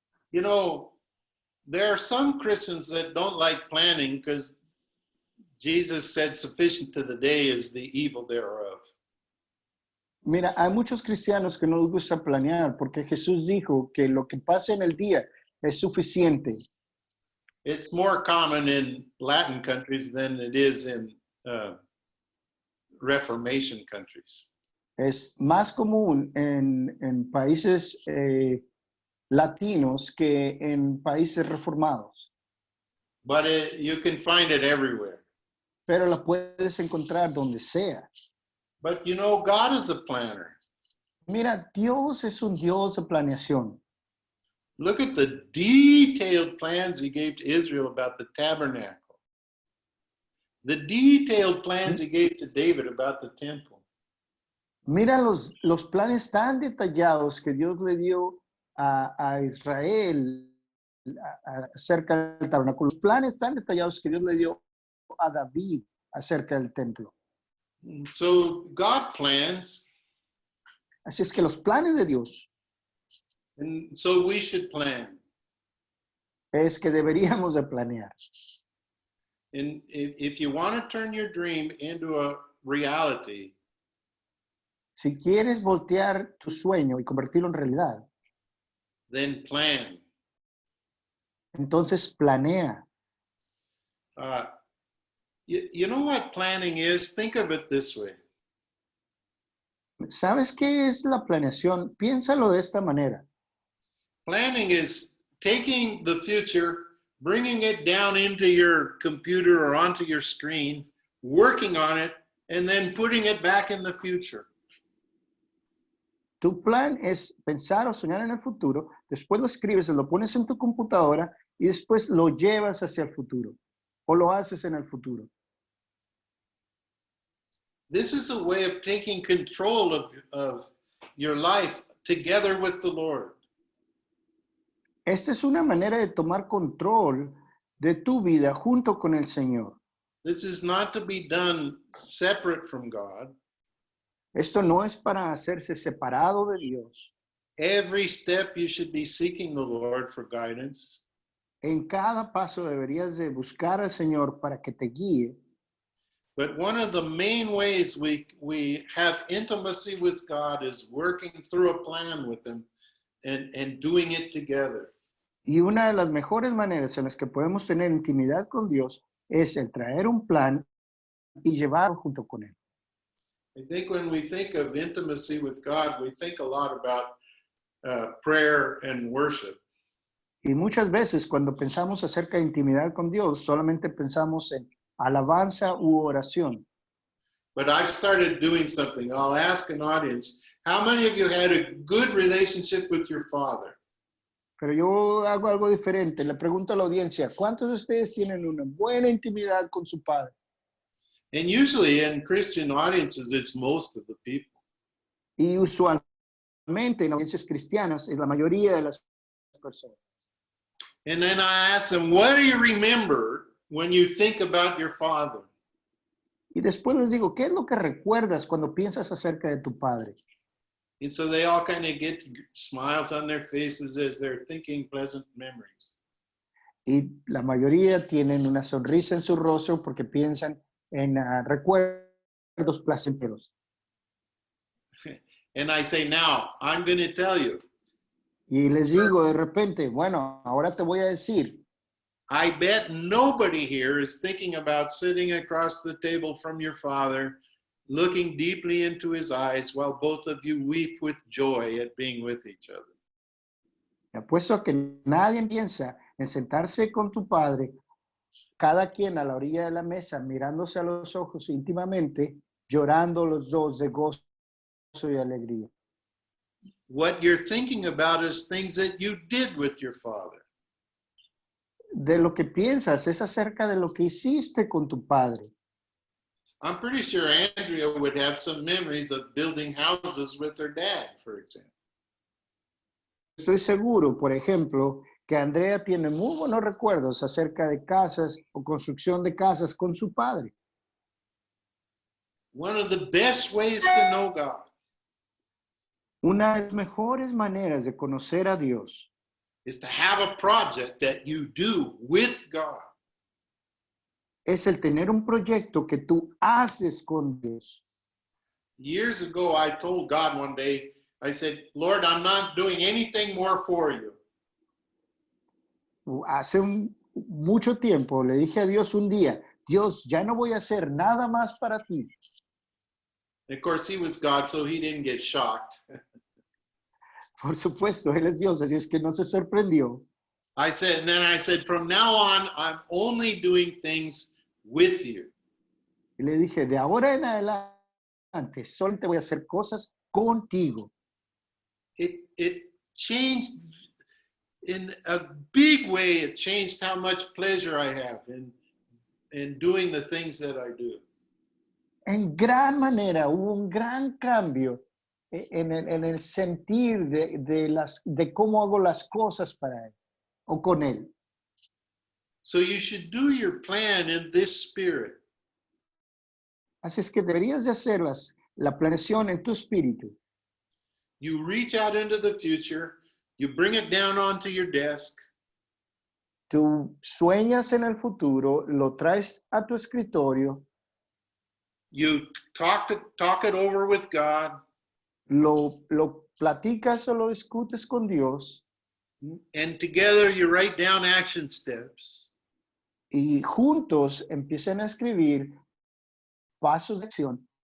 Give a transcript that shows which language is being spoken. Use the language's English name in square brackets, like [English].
[English] You know, there are some Christians that don't like planning because Jesus said sufficient to the day is the evil thereof. [Spanish] Mira, hay muchos cristianos que no les gusta planear porque Jesús dijo que lo que pasa en el día es suficiente. [English] It's more common in Latin countries than it is in Reformation countries. [Spanish] Es más común en países latinos que en países reformados, [English] But you can find it everywhere. [Spanish] pero la puedes encontrar donde sea. [English] But you know, God is a planner. [Spanish] Mira, Dios es un Dios de planeación. [English] Look at the detailed plans he gave to Israel about the tabernacle. The detailed plans he gave to David about the temple. [Spanish] Mira los planes tan detallados que Dios le dio a Israel acerca del tabernáculo. Los planes tan detallados que Dios le dio a David acerca del templo. [English] So God plans, [Spanish] Así es que los planes de Dios [English] and so we should plan. [Spanish] es que deberíamos de planear. [English] And if you want to turn your dream into a reality, [Spanish] Si quieres voltear tu sueño y convertirlo en realidad, [English] then plan. [Spanish] entonces planea. [English] You know what planning is? Think of it this way. [Spanish] ¿Sabes qué es la planeación? Piénsalo de esta manera. [English] Planning is taking the future, bringing it down into your computer or onto your screen, working on it, and then putting it back in the future. [Spanish] Tu plan es pensar o soñar en el futuro, después lo escribes, lo pones en tu computadora y después lo llevas hacia el futuro o lo haces en el futuro. [English] This is a way of taking control of your life together with the Lord. [Spanish] Esta es una manera de tomar control de tu vida junto con el Señor. [English] This is not to be done separate from God. [Spanish] Esto no es para hacerse separado de Dios. [English] Every step you should be seeking the Lord for guidance. [Spanish] En cada paso deberías de buscar al Señor para que te guíe. [English] But one of the main ways we have intimacy with God is working through a plan with Him and doing it together. [Spanish] Y una de las mejores maneras en las que podemos tener intimidad con Dios es el traer un plan y llevarlo junto con Él. [English] I think when we think of intimacy with God, we think a lot about prayer and worship. [Spanish] Y muchas veces cuando pensamos acerca de intimidad con Dios, solamente pensamos en alabanza u oración. [English] But I've started doing something. I'll ask an audience, how many of you had a good relationship with your father? [Spanish] Pero yo hago algo diferente. Le pregunto a la audiencia, ¿cuántos de ustedes tienen una buena intimidad con su padre? [English] And usually in Christian audiences, it's most of the people. [Spanish] Y usualmente en audiencias cristianas es la mayoría de las personas. [English] And then I ask them, what do you remember when you think about your father? [Spanish] Y después les digo, ¿qué es lo que recuerdas cuando piensas acerca de tu padre? [English] And so they all kind of get smiles on their faces as they're thinking pleasant memories. [Spanish] Y la mayoría tienen una sonrisa en su rostro porque piensan en recuerdos placenteros. [English] And I say, now, I'm going to tell you. [Spanish] Y les digo de repente, bueno, ahora te voy a decir. [English] I bet nobody here is thinking about sitting across the table from your father, looking deeply into his eyes while both of you weep with joy at being with each other. [Spanish] Te apuesto a que nadie piensa en sentarse con tu padre, cada quien a la orilla de la mesa, mirándose a los ojos íntimamente, llorando los dos de gozo y alegría. [English] What you're thinking about is things that you did with your father. [Spanish] De lo que piensas es acerca de lo que hiciste con tu padre. [English] I'm pretty sure Andrea would have some memories of building houses with her dad, for example. [Spanish] Estoy seguro, por ejemplo, que Andrea tiene muy buenos recuerdos acerca de casas o construcción de casas con su padre. [English] One of the best ways to know God [Spanish] Una de las mejores maneras de conocer a Dios [English] is to have a project that you do with God. [Spanish] es el tener un proyecto que tú haces con Dios. [English] Years ago, I told God one day, I said, Lord, I'm not doing anything more for you. [Spanish] hace mucho tiempo le dije a Dios un día, Dios, ya no voy a hacer nada más para ti. [English] And of course, he was God, so he didn't get shocked. [Spanish] Por supuesto, Él es Dios, así es que no se sorprendió. [English] I said, from now on, I'm only doing things with you. [Spanish] Y le dije, de ahora en adelante, solo te voy a hacer cosas contigo. [English] It changed in a big way. It changed how much pleasure I have in doing the things that I do. [Spanish] En gran manera hubo un gran cambio en el sentir de cómo hago las cosas para Él o con Él. [English] So you should do your plan in this spirit. [Spanish] Así es que deberías de hacer la planeación en tu espíritu. [English] You reach out into the future, you bring it down onto your desk, [Spanish] Tú sueñas en el futuro, lo traes a tu escritorio, [English] you talk it over with God, [Spanish] lo platicas o lo discutes con Dios [English] and together you write down action steps. [Spanish] y juntos empiezan a escribir pasos de acción